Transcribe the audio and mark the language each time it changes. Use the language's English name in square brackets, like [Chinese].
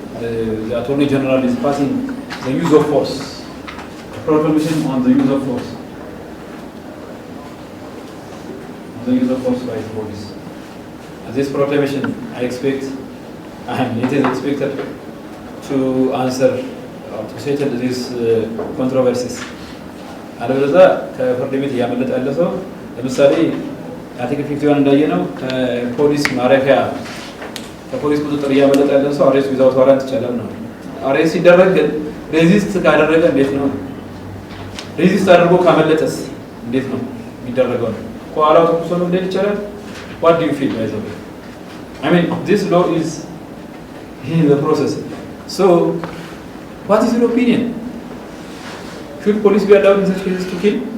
[English] The Attorney General is passing the use of force, a proclamation on the use of force. The use of force by the police. This proclamation, I expect, and it is expected to answer or to settle these controversies. [Amharic] አለበለዚያ ከፍርድ ቤት እያመለጠ ያለ ሰው ለምሳሌ አርቲክል 51 እንዳየነው ከፖሊስ ማረፊያ ከፖሊስ ቁጥጥር እያመለጠ ያለ ሰው አሬስት ዊዛውት ዋራንት ይቻላል ነው። አሬስት ሲደረግ ግን ሬዚስት ካደረገ እንዴት ነው? ሬዚስት አድርጎ ካመለጠስ እንዴት ነው የሚደረገው? ከኋላው ተኩሶ ነው እንዴት ይቻላል? [English] What do you feel, by the way? I mean, this law is in the process. So, what is your opinion? Should police be allowed in such cases to kill?